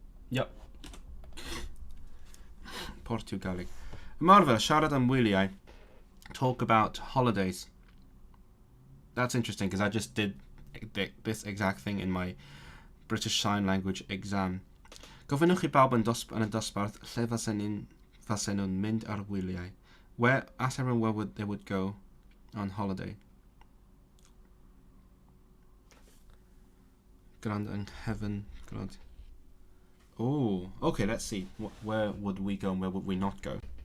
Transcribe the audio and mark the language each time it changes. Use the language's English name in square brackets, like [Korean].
[English] Yep. [Welsh] Portugalig. Marvel, siarad am wyliau. [English] Talk about holidays. That's interesting because I just did this exact thing in my British Sign Language exam. [Welsh] Gofynnwch I bawb yn y dosbarth lle fasen nhw'n mynd ar wyliau. [English] Ask everyone where they would go on holiday. Grand and heaven. Grand. Oh, okay, let's see. Where would we go and where would we not go?